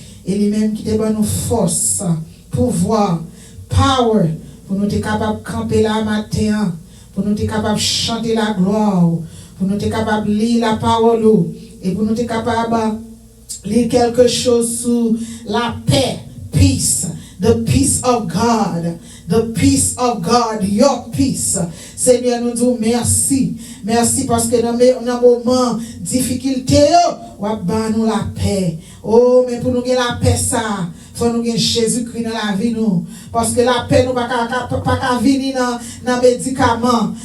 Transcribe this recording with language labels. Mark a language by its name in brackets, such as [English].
[French] Et lui-même qui te donne nous force, pouvoir, power, pour nous être capables de camper là matin, pour nous être capables de chanter la gloire, pour nous être capables de lire la parole, et pour nous être capables de lire quelque chose sur la paix, [English] peace, the peace of God. The peace of God, your peace. [French] Seigneur, nous disons merci. Merci parce que dans un moment de difficulté, on va nous la paix. Oh, mais pour nous gagner la paix, ça, faut nous gagner Jésus-Christ dans la vie, nous. Parce que la paix, nous pas qu'à venir dans médicaments.